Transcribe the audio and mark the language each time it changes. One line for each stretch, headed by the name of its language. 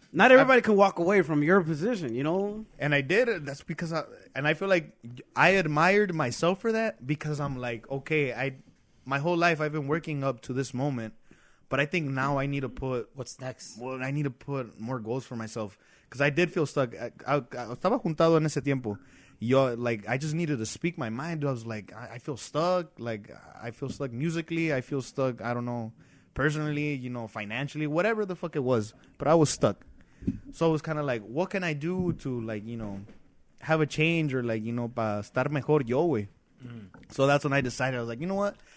English: Not everybody can walk away from your position, you know? And I did it. That's because I feel like I admired myself for that because I'm like, okay, my whole life I've been working up to this moment, but I think now I need to put... What's next? Well, I need to put more goals for myself Because I did feel stuck.
Spanish: I estaba juntado en ese tiempo.
English: Yo, like, I just needed to speak my mind. I was like, I feel stuck. Like, I feel stuck musically. I feel stuck, I don't know, personally, you know, financially, whatever the fuck it was. But I was stuck. So it was kind of like, what can I do to, like, you know, have a change or, like, you know,
Spanish: para estar mejor yo, güey.
English: So that's when I decided. I was like, you know what?